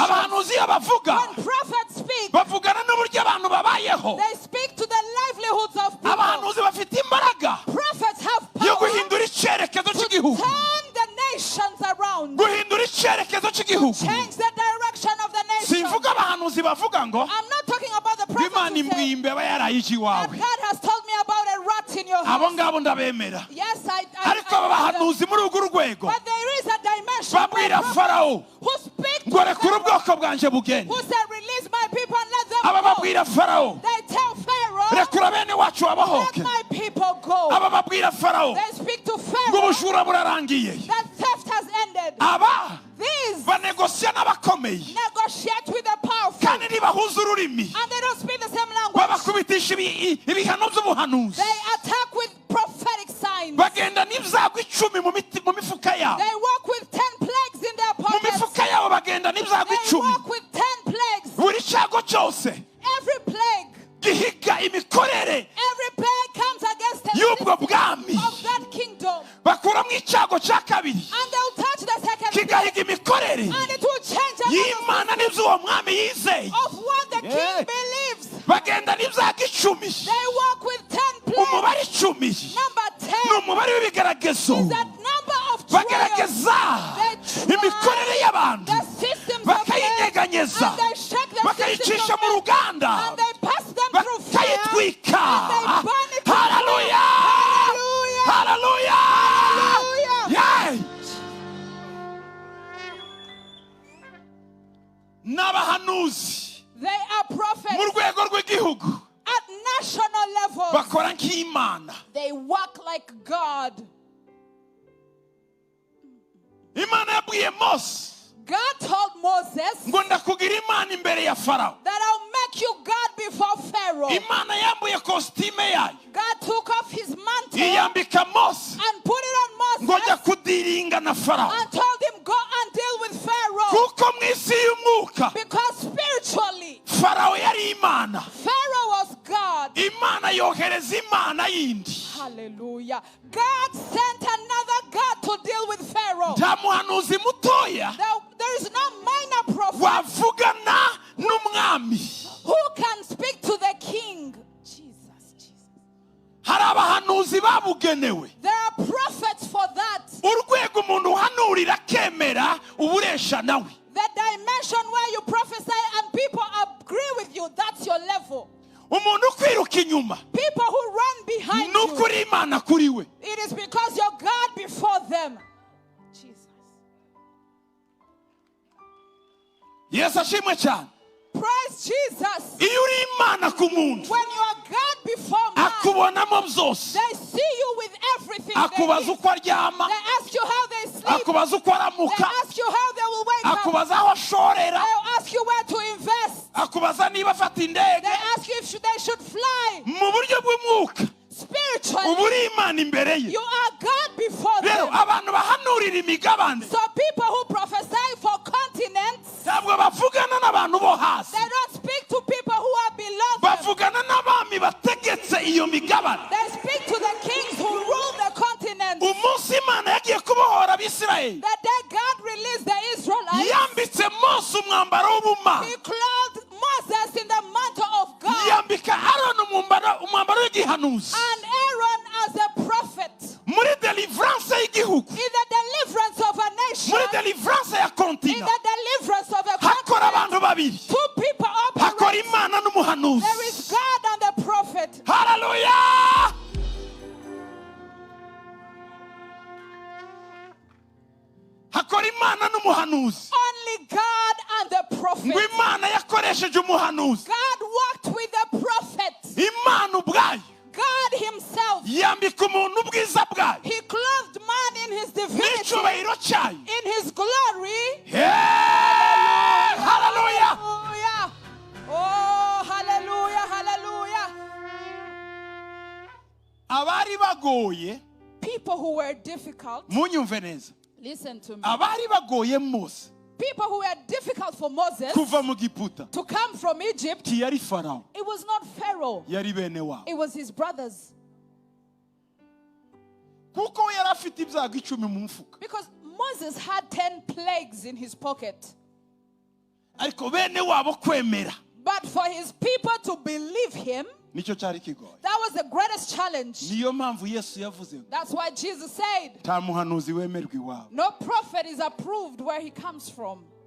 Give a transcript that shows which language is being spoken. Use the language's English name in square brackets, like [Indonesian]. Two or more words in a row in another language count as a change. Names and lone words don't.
[English] When prophets speak, they speak to the livelihoods of people. Prophets have power to turn the nations around, to change the direction of the nation. I'm not talking about the prophets who say, [Kinyarwanda] yarampaye iki wawe. [English] God has told me about a rat in your house. [Kinyarwanda] Abo ngabo ndabemera. [English] Yes, [Kinyarwanda] ariko aba bahanuzi muri urwo rwego [English] but there is a dimension [Kinyarwanda] babwira Farawo [English] who speak to [Kinyarwanda] ngo rekura ubwoko bwanje bugende. [English] who said release my people and let them [Kinyarwanda] aba [English] go. [Kinyarwanda] babwira Farawo [English] They tell Pharaoh [Kinyarwanda] rekura bene wacu babahoke. [English] let my people go. [Kinyarwanda] aba babwira Farawo [English] They speak to ngo Pharaoh [Kinyarwanda] ubujura burarangiye. [English] that theft has ended. [Kinyarwanda] aba [English] These [Kinyarwanda] banegosya n'abakomeye [English] negotiate with the powerful [Kinyarwanda] kandi ntibahuza ururimi. [English] and they don't speak the same language. [Kinyarwanda] babakubitisha ibihano by'ubuhanuzi. [English] They attack with prophetic signs. [Kinyarwanda] bagenda n'ibyago 10 mu mifuka yabo. [English] They walk with 10 plagues in their [Kinyarwanda] mu [English] pockets. [Kinyarwanda] mifuka yabo bagenda n'ibyago [English] They [Kinyarwanda] 10. [English] walk with 10 plagues. [Kinyarwanda] buri cyago cyose [English] Every plague, [Kinyarwanda] gihiga imikorere [English] every plague comes against the [Kinyarwanda] y'ubwo [English] system [Kinyarwanda] bwami. [English] of that kingdom. [Kinyarwanda] bakuramo icyago cya kabiri [English] And they'll touch the second plague. [Kinyarwanda] kigahiga imikorere [English] And it will change the [Kinyarwanda] y'Imana n'ibyo uwo mwami yizeye. [English] of what the king believes. [Kinyarwanda] bagenda n'ibyago 10. [English] They walk with 10 plagues. [Kinyarwanda] umubare 10 [English] Number [Kinyarwanda] ni [English] 10 [Kinyarwanda] umubare w'ibigeragezo. [English] is that number of trials. [Kinyarwanda] bagerageza imikorere y'abantu [English] The systems of men. [Kinyarwanda] bakayinyeganyeza [English] And they shake the systems [Kinyarwanda] bakayicisha [English] of [Kinyarwanda] mu [English] men. [Kinyarwanda] ruganda [English] And they pass them through fire. [Kinyarwanda] bakayitwika. [English] And they burn it. [Kinyarwanda] haleluya [English] Hallelujah. [Kinyarwanda] haleluya. [English] Hallelujah. [Kinyarwanda] Yay! n'abahanuzi [English] They are [Kinyarwanda] mu [English] prophets [Kinyarwanda] rwego rw'igihugu [English] at national level. [Kinyarwanda] bakora nk'Imana. [English] They work like God. [Kinyarwanda] Imana yabwiye Mose [English] God told Moses [Kinyarwanda] ngo ndakugira Imana imbere ya Farawo. [English] that I'll make you God before Pharaoh. [Kinyarwanda] Imana yambuye kositime yayo [English] God took off his mantle [Kinyarwanda] iyambika Mose [English] and put it on [Kinyarwanda] ngo ajya [English] Moses [Kinyarwanda] kudiringa na Farawo. [English] and told him, go and deal with Pharaoh. [Kinyarwanda] kuko mu isi y'umwuka [English] Because spiritually, [Kinyarwanda] Farawo yari Imana. [English] Pharaoh was God. [Kinyarwanda] Imana yohereza Imana yindi. [English] Hallelujah. God sent another God to deal with Pharaoh. [Kinyarwanda] nta muhanuzi mutoya [English] There is no minor prophet [Kinyarwanda] wavugana n'umwami. [English] who can speak to the king. Jesus. [Kinyarwanda] hari abahanuzi babugenewe. [English] There are prophets for that. [Kinyarwanda] urwego umuntu uhanurira akemera uburesha nawe. [English] The dimension where you prophesy and people agree with you, that's your level. [Kinyarwanda] umuntu ukwiruka inyuma [English] People who run behind you, [Kinyarwanda] n'ukuri Imana kuri we. [English] it is because you're God before them. Jesus. [Kinyarwanda] Yesu ashimwe cyane. [English] Praise Jesus. [Kinyarwanda] iyo uri Imana ku muntu [English] When you are God before man, [Kinyarwanda] akubonamo byose. [English] they see you with everything. They [Kinyarwanda] akubaza [English] eat. [Kinyarwanda] uko aryama, [English] They ask you how they sleep. [Kinyarwanda] akubaza uko [English] They [Kinyarwanda] aramuka, [English] ask you how they will wake up. [Kinyarwanda] akubaza aho ashorera, [English] They ask you where to invest. [Kinyarwanda] akubaza niba afata indege. [English] They ask you if they should fly. [Kinyarwanda] mu buryo bw'umwuka [English] Spiritually, [Kinyarwanda] uba uri Imana imbere ye. [English] you are God before [Kinyarwanda] rero [English] them. [Kinyarwanda] abantu bahanurira imigabane [English] So people who prophesy for continents, [Kinyarwanda] ntabwo bavugana n'abantu bo hasi, [English] they don't speak to people who are below them. [Kinyarwanda] bavugana n'abami bategetse iyo migabane. [English] They speak to the kings who rule the continent. [Kinyarwanda] umunsi Imana yagiye kubohora Abisirayeli [English] The day God released the Israelites, [Kinyarwanda] yambitse Mose umwambaro w'ubumana, [English] he clothed Moses in the mantle of God [Kinyarwanda] yambika Aroni umwambaro w'igihanuzi. [English] and Aaron as a prophet. [Kinyarwanda] muri deliverance y'igihugu, [English] In the deliverance of a nation, [Kinyarwanda] muri deliverance ya [English] in [Kinyarwanda] kontina, [English] the deliverance of a [Kinyarwanda] hakora [English] continent, [Kinyarwanda] abantu babiri, [English] two people [Kinyarwanda] hakora [English] operate. [Kinyarwanda] Imana n'umuhanuzi. [English] There is God and the prophet. [Kinyarwanda] haleluya. hakora Imana n'umuhanuzi. [English] Only God and the prophet. [Kinyarwanda] ngo Imana yakoresheje umuhanuzi, [English] God walked with the prophet. [Kinyarwanda] Imana ubwayo [English] God himself. [Kinyarwanda] yambika umuntu ubwiza bwayo [English] He clothed man in his divinity, [Kinyarwanda] n'icyubahiro cyayo. [English] in his glory. [Kinyarwanda] haleluya. [English] Hallelujah. Oh, hallelujah, hallelujah. [Kinyarwanda] abari bagoye, [English] People who were difficult, [Kinyarwanda] munyumve neza, [English] listen to me. [Kinyarwanda] abari bagoye Mose [English] People who were difficult for Moses [Kinyarwanda] kuva mu Giputa [English] to come from Egypt, [Kinyarwanda] ntiyari Farawo, [English] it was not Pharaoh, [Kinyarwanda] yari bene wabo. [English] it was his brothers. [Kinyarwanda] kuko we yari afite ibyago 10 mu mufuka, [English] Because Moses had 10 plagues in his pocket. [Kinyarwanda] ariko bene wabo kwemera [English] But for his people to believe him, [Kinyarwanda] nicyo cyari kigoye. [English] that was the greatest challenge. [Kinyarwanda] niyo mpamvu Yesu yavuze ngo [English] That's why Jesus said, [Kinyarwanda] nta muhanuzi wemerwa iwabo. [English] no prophet is approved where he comes from.